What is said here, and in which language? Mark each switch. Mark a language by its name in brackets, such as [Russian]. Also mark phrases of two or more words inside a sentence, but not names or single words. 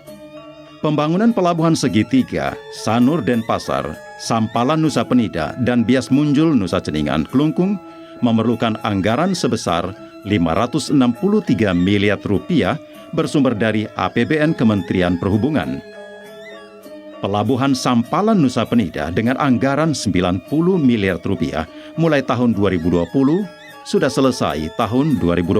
[Indonesian] Pembangunan pelabuhan segitiga Sanur Denpasar, Sampalan Nusa Penida, dan Bias Munjul Nusa Ceningan Kelungkung memerlukan anggaran sebesar 563 miliar rupiah bersumber dari APBN Kementerian Perhubungan. Pelabuhan Sampalan Nusa Penida dengan anggaran 90 miliar rupiah mulai tahun 2020 sudah selesai tahun 2021.